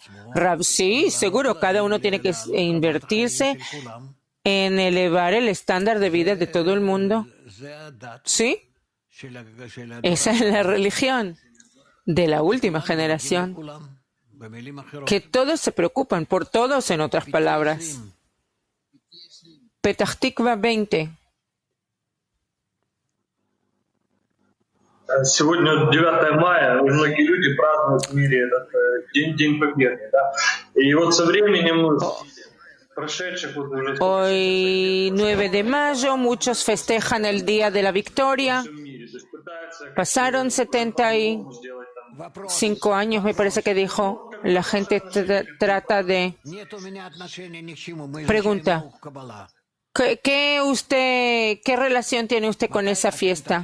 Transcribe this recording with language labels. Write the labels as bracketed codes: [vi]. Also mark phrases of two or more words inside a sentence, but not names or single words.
[es] Rav, sí, seguro, cada uno tiene que invertirse en elevar el estándar de vida de todo el mundo. ¿Sí? Esa es la religión de la última generación. Que todos se preocupan por todos, en otras palabras. Petah Tikva 20. [ru] Сегодня 9 мая, и многие люди празднуют в мире этот День Победы. Да? И вот со временем [es] Hoy, 9 de mayo, muchos festejan el Día de la Victoria. Pasaron 75 años, me parece que dijo. La gente trata de... Pregunta, ¿qué relación tiene usted con esa fiesta?